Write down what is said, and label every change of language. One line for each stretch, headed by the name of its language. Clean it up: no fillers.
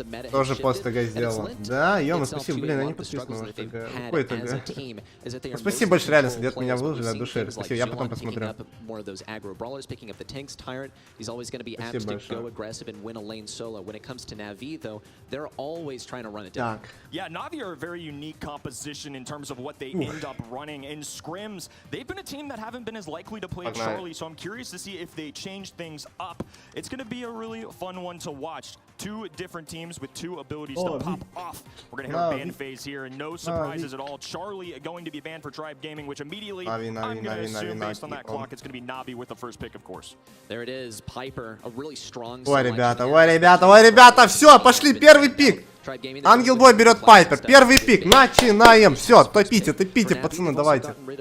Russian: Тоже пост ТГ сделал. Да, ё-моё, спасибо. Блин, я не подписан на ваш ТГ. Какой ТГ? Ну, спасибо большое, реально, где-то меня выложили от души. Спасибо, я потом посмотрю. Спасибо большое.
English: Solo. When it comes to Navi, though, they're always trying to run it down. Yeah, Navi are a very unique composition in terms of what they end up running. In scrims, they've been a team that haven't been as likely to play Charlie, so I'm curious to see if they change things up. It's going to be a really fun one to watch. 2 different teams with 2 abilities to pop off. We're going to have a ban phase here, and no surprises at all. Charlie going to be banned for Tribe Gaming, which immediately, I'm going to assume, based on that clock, it's going to be Navi with the first pick, of course. There it is, Piper, a really strong
Russian: Ой, ребята, все, пошли, первый пик. Ангел Бой берет Пайпер. Первый пик. Начинаем. Все, топите, пацаны, давайте.